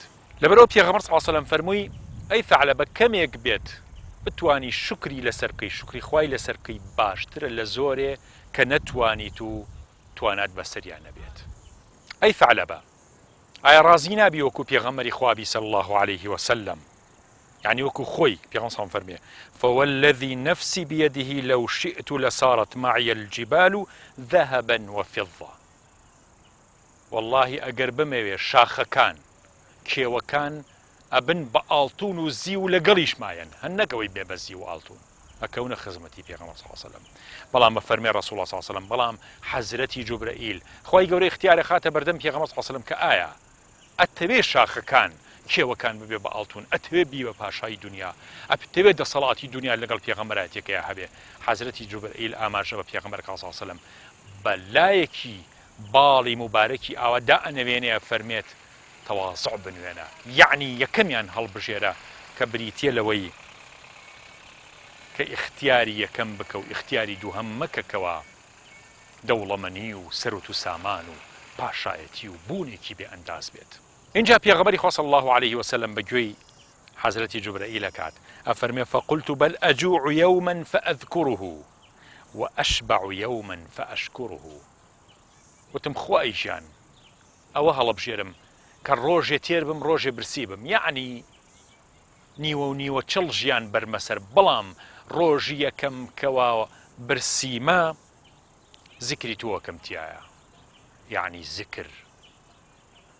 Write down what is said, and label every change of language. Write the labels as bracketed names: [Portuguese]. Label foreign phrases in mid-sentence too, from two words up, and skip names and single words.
[Central Kurdish] لەبەرەوە پێغەمبەر [Arabic] صلی الله علیه وسلم [Central Kurdish] فەرمووی ئەی ثعلەبە کەمێک بێت بتوانی شکری لەسەر بکەی، شکری خوای لەسەر بکەی باشترە لە زۆرێ کە نەتوانیت و توانات بەسەریان نەبێت. ئەی ثعلەبە، ئایا ڕازی نابی وەکو پێغەمبەری خوابی [Arabic] صلی الله عليه وسلم، يعني [Central Kurdish] وەکو خۆی پێغەمبەر [Arabic] صلی الله عليه وسلم فەرمێ فوالذي نفسي بيده لو شئت لصارت معي الجبال ذهبا وفضة. [Central Kurdish] والله ئەگەر بمەوێ شاخەکان کێوەکان ئەبن بە ئاڵتون و زی و لەگەڵیشمایەن، هەن نەکەوەی بێ بە زی و ئاڵتون، ئەکەونە خزمەتی پێغەمبەر [Arabic] صلی الله عليه وسلم. [Central Kurdish] بەڵام بە فەرمێ [Arabic] ڕەسوڵ الله صلی الله عليه وسلم، [Central Kurdish] بەڵام حەزرەتی جوبرەئیل خوای گەورە اختیارە خاتە بەردەم پێغەمبەر [Arabic] صلی الله عليه وسلم [Central Kurdish] کە ئایا ئەتەوێ شاخەکان کێوەکان ببێ بە ئاڵتون، ئەتەوێ بی بە پاشای دنیا، ئەتەوێ دەسەڵاتی دنیا لەگەڵ پێغەمبەرایەتێکەیە هەبێ. حەزرەتی جوبرەئیل ئاماژە بە پێغەمبەر [Arabic] صلی الله عليه وسلم [Central Kurdish] بە لایەکی باڵی مبارەکی ئاوا دائەنەوێنێ فەرمێت تەواضع بنوێنە، یعنی یەکەمیان هەڵبژێرە کە بریتیە لەوەی کە ئیختیاری یەکەم بکە و ئیختیاری دووهەم مەکەکەوە دەوڵەمەنی و سەرۆت و سامان و پاشایەتی و بوونێکی بێ ئەنداز بێت. اینجا پێغەمبەری خوا [Arabic] صلی الله عليه وسلم [Central Kurdish] بەگوێی حەزرەتی جوبرەئیل ئەکات، ئەفەرمێ [Arabic] فقلت بل أجوع يوما فأذكره وأشبع يوما فأشكره. [Central Kurdish] وتم خوای ژیان ئەوە هەڵەبژێرم کە ڕۆژێ تێر بم ڕۆژێ برسی بم، یعنی نیوە و نیوە چڵ ژیان بەرمەسەر، بەڵام ڕۆژی یەکەم کەوا برسیمە زیکری تۆکەم تایە، یعنی زیکر